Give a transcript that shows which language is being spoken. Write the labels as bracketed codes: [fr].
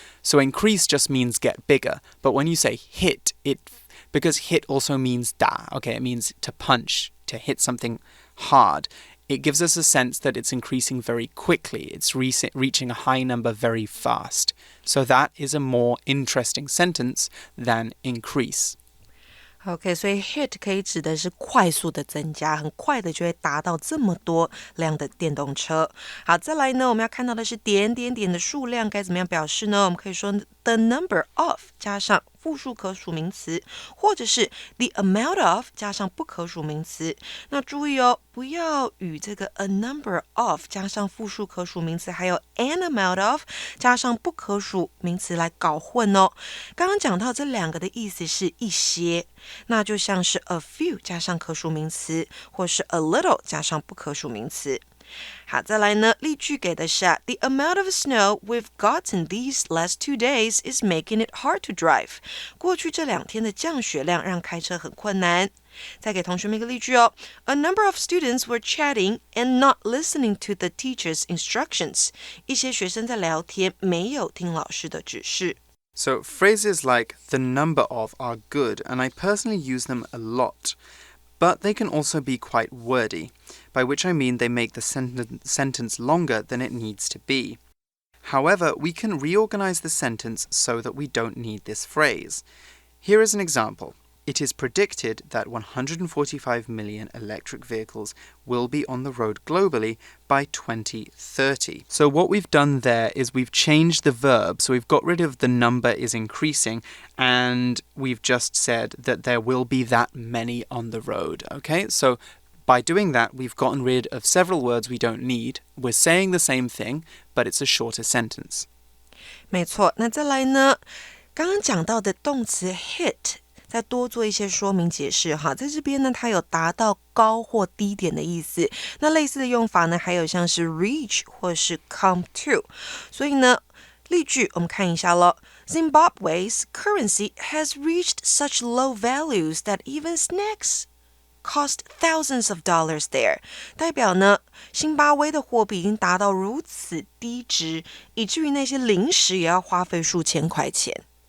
[en] So increase just means get bigger, but when you say hit, because hit also means da, okay, it means to punch, to hit something hard. It gives us a sense that it's increasing very quickly. It's reaching a high number very fast. So that is a more interesting sentence than increase. [zh] OK， 所以 hit 可以指的是快速的增加，很快的就会达到这么多辆的电动车。好，再来呢，我们要看到的是点点点的数量该怎么样表示呢？我们可以说 the number of 加上复数可数名词，或者是 the amount of 加上不可数名词。那注意哦，不要与这个 a number of 加上复数可数名词，还有 an amount of 加上不可数名词来搞混哦。刚刚讲到这两个的意思是一些，那就像是 a few 加上可数名词，或是 a little 加上不可数名词。 [en] 好，再来呢，例句给的是 The amount of snow we've gotten these last 2 days is making it hard to drive. [zh] 过去这2天的降雪量让开车很困难。再给同学们一个例句哦。 [en] A number of students were chatting and not listening to the teacher's instructions. [zh] 一些学生在聊天，没有听老师的指示。 [en] So phrases like the number of are good, and I personally use them a lot.But they can also be quite wordy, by which I mean they make the sentence longer than it needs to be. However, we can reorganize the sentence so that we don't need this phrase. Here is an example. It is predicted that 145 million electric vehicles will be on the road globally by 2030. So what we've done there is we've changed the verb. So we've got rid of the number is increasing, and we've just said that there will be that many on the road. Okay, so by doing that, we've gotten rid of several words we don't need. We're saying the same thing, but it's a shorter sentence. [zh] 没错，那再来呢？刚刚讲到的动词 hit。再多做一些说明解释哈，在这边呢，它有达到高或低点的意思。那类似的用法呢，还有像是 reach 或是 come to。所以呢，例句我们看一下咯。 [en] Zimbabwe's currency has reached such low values that even snacks cost thousands of dollars there. [zh] 代表呢，辛巴威的货币已经达到如此低值，以至于那些零食也要花费数千块钱。